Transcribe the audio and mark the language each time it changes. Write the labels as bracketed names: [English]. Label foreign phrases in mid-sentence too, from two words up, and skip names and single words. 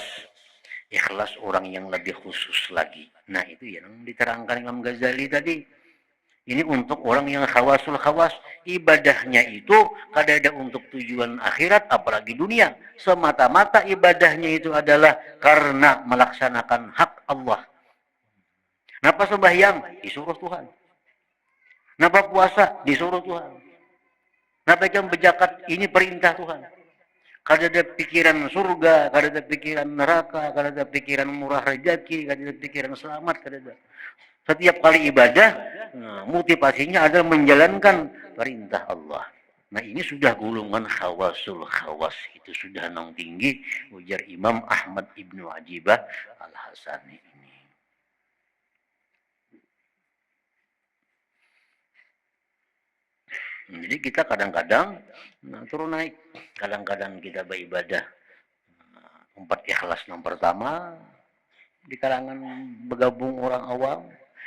[Indonesian] Ikhlas orang yang lebih khusus lagi. Nah, itu yang diterangkan Imam Ghazali tadi. Ini untuk orang yang [Arabic] خواص الخواص. [Indonesian] Ibadahnya itu kadang-kadang untuk tujuan akhirat, apalagi dunia. Semata-mata ibadahnya itu adalah karena melaksanakan hak Allah. Kenapa sembahyang? Disuruh Tuhan. Kenapa puasa? Disuruh Tuhan. Kenapa jam berzakat? Ini perintah Tuhan. Kada ada pikiran surga, kada ada pikiran neraka, kada ada pikiran murah rezeki, kada ada pikiran selamat, kada ada. Setiap kali ibadah, motivasinya adalah menjalankan perintah Allah. Nah, ini sudah golongan [Arabic] خواص الخواص. [Indonesian] Itu sudah nang tinggi, ujar Imam Ahmad Ibnu Ajibah Al-Hasani ini. Jadi kita kadang-kadang turun naik. Kadang-kadang kita beribadah 4 ikhlas yang pertama di kalangan bergabung orang awam.